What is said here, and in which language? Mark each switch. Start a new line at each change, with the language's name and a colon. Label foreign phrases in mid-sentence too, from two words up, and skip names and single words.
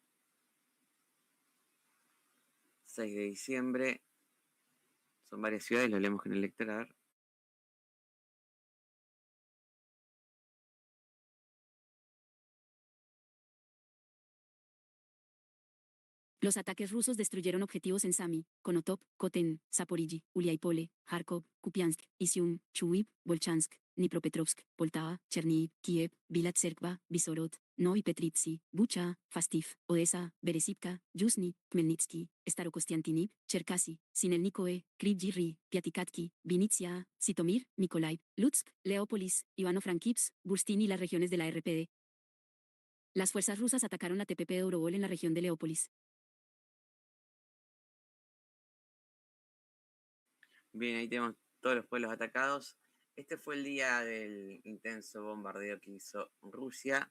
Spanish: 6 de diciembre. Son varias ciudades, lo leemos con el lector. A ver. Los ataques rusos destruyeron objetivos en Sami, Konotop, Koten, Zaporiji, Uliaipole, Kharkov, Kupiansk, Izium, Chuiv, Volchansk, Dnipropetrovsk, Poltava, Chernihiv, Kiev, Vilat-Serkva, Visorod, Novi Petritsi, Bucha, Fastiv, Odessa, Beresivka, Yuzhny, Khmelnytsky, Starokostiantiniv, Cherkasy, Sinelnikoe, Kryvyi Piatikatki, Vinitsia, Sitomir, Mykolaiv, Lutsk, Leópolis, Ivano-Frankivsk, Burstin y las regiones de la RPD. Las fuerzas rusas atacaron la TPP de Orovol en la región de Leópolis. Bien, ahí tenemos todos los pueblos atacados. Este fue el día del intenso bombardeo que hizo Rusia.